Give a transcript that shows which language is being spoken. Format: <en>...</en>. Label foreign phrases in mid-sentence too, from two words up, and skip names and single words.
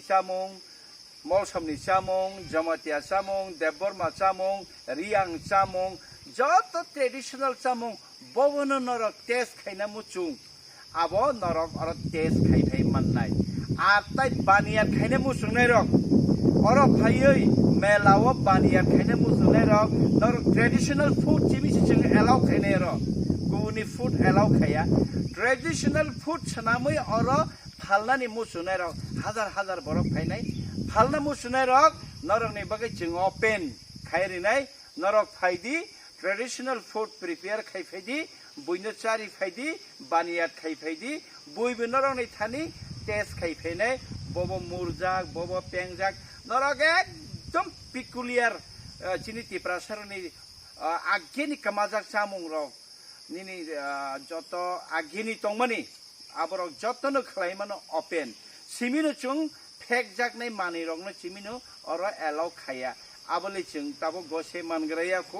<trp>chamung Molsamni chamung, Jamatia chamung, Deborma chamung, Riang chamung, joto traditional chamung, bobono norok taste khaina muchung, abo norok oro taste khai mannai, atai baniyat khaina muchung nai rok, oro phaioi melawo baniyat khaina muchung nai rok, norok</trp> <en>traditional food</en> <trp>chimi chung allow khaina rok, guni</trp> <en>food allow</en> <trp>khaya,</trp> <en>traditional food</en> <trp>chanamui oro phalnani muchung nai rok, hazar borok phainai. Halna musunai rok norok ni bagai chung open khairi nai norok phaidi</trp> <en>traditional food prepare</en> <trp>khai phaidi buino chari phaidi baniyat khai phaidi buibo norok ni thani taste khai phainai bobo murjak bobo pengjak norok ekdom peculiar chini tiprasaroni ageni kamajak chamung rok nini joto ageni tongmani aborok jotono khlaimano open simino chung Pekjak nai mani rok no chimino oro allow khaya abole chung tabo gose mangraya ko</trp>